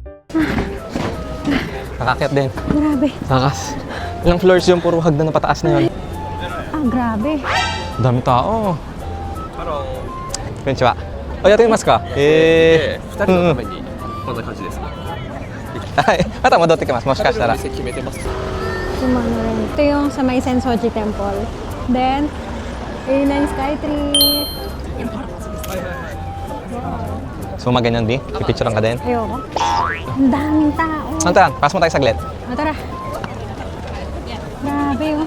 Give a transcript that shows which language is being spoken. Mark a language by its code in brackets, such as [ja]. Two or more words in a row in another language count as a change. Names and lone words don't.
[tl] Nakakyat din. Grabe. Takas. Ilang floors yung puro hagdan na pataas na yun. Ah, grabe. Dami tao. Hello. Konnichiwa. O, yata yung mas ka? [ja] 2 人のためにこんな感じですね。はい。また戻ってきます。もしかしたら。店決めてます。 [tl] Yung ano rin. Ito yung sa may Sensoji Temple. Then, A9 Skytree. So, maganyan din. Pipicturean ka din. Ayoko. Ang daming tao. Antan, pass mo tayo saglit. O, tara. Grabe oh.